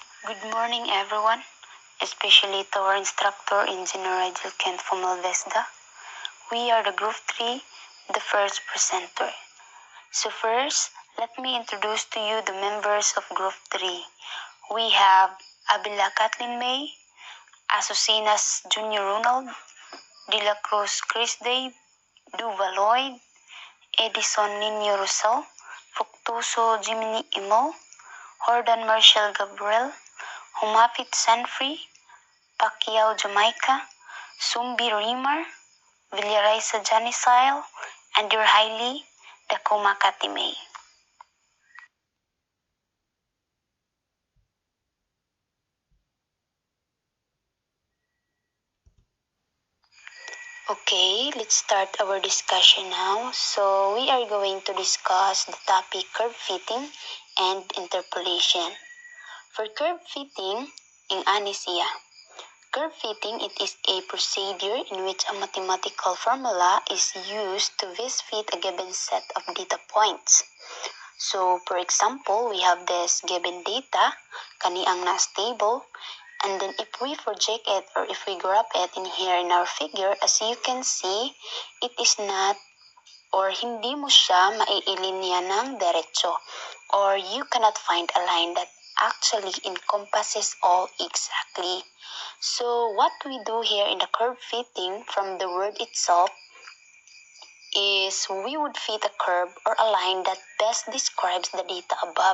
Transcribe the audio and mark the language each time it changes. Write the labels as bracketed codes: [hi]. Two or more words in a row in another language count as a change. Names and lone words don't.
[en] Good morning, everyone, especially to our instructor, Engineer Ken Fumalvesda. We are the Group 3, the first presenter. So first, let me introduce to you the members of Group 3. We have Abila Kathleen May, Azucenas Jr. Ronald, De La Cruz Chris Dave, Duva Lloyd, Edison Nino Rosal, Fructuoso Jiminy Imo, Jordan Marshall Gabriel, Humapit Sanfree, Pacquiao Jamaica, Sumbi Rimar, Villaraisa Janisile, and your highly, Dakoma Katime. Okay, let's start our discussion now. So we are going to discuss the topic curve fitting and interpolation. For curve fitting, in Anesia, curve fitting, it is a procedure in which a mathematical formula is used to best fit a given set of data points. So, for example, we have this given data, [ceb] kani ang na-stable, [en] and then if we project it or if we graph it in here in our figure, as you can see, it is not or [tl] hindi mo siya maiilinya ng derecho, [en] or you cannot find a line that actually encompasses all exactly. So what we do here in the curve fitting from the word itself is we would fit a curve or a line that best describes the data above.